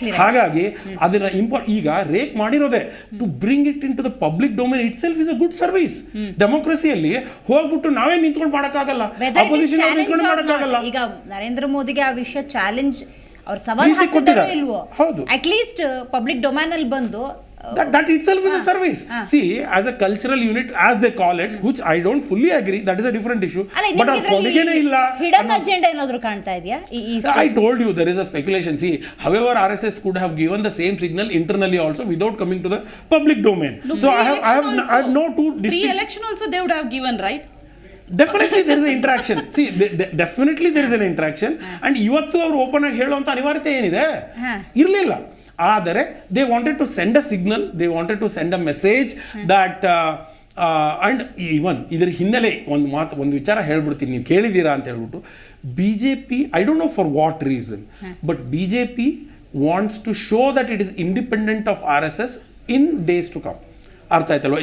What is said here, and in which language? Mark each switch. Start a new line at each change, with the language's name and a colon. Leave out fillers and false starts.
Kannada: ಹಾಗಾಗಿ ಅದನ್ನ ಈಗ rake ಮಾಡಿರೋದೇ
English: To bring it into the public domain itself is a good service.
Kannada: ಡೆಮೋಕ್ರಸಿಯಲ್ಲಿ ಹೋಗ್ಬಿಟ್ಟು ನಾವೇ ನಿಂತ್ಕೊಂಡು ಮಾಡೋಕ್ಕಾಗಲ್ಲ, ಅಪೋಸಿಷನ್ ನಿಂತ್ಕೊಂಡು ಮಾಡೋಕ್ಕಾಗಲ್ಲ. ಈಗ ನರೇಂದ್ರ ಮೋದಿಗೆ ಆ ವಿಷಯ ಚಾಲೆಂಜ್ ಅವ್ರು ಸವಾಲ್ ಹಾಕಿದ್ದಾರೋ ಇಲ್ವೋ, ಅಟ್ ಲೀಸ್ಟ್ ಪಬ್ಲಿಕ್ ಡೊಮೇನ್ ಅಲ್ಲಿ ಬಂದು
English: that itself is a service. See, as a cultural unit, as they call it, which I don't fully agree, that is a different issue. But our
Kannada: ಕೊಡುಗೆನೇ ಇಲ್ಲ. Hidden agenda ಏನಾದರೂ ಕಾಣ್ತಾ ಇದೆಯಾ?
English: I told you there is a speculation. See, however, RSS could have given the same signal internally also without coming to the public domain. So I have no two distinct. Pre-election also they would have given, right? Definitely there is an interaction. See, definitely there is an interaction.
Kannada: And ಇವತ್ತು ಅವರು open ಆಗಿ ಹೇಳುವಂತ ಅನಿವಾರ್ಯತೆ ಏನಿದೆ? ಇರಲಿಲ್ಲ. ಆದರೆ
English: they wanted to send a signal, they wanted to send a message that and even
Kannada: ಇದರ ಹಿನ್ನೆಲೆ ಒಂದು ವಿಚಾರ ಹೇಳ್ಬಿಡ್ತೀನಿ, ನೀವು ಕೇಳಿದ್ದೀರಾ ಅಂತ ಹೇಳ್ಬಿಟ್ಟು,
English: BJP, I don't know for what reason, but BJP wants to show that it is independent of RSS in days to come.
Kannada: ಅರ್ಥ ಆಯ್ತಲ್ವ?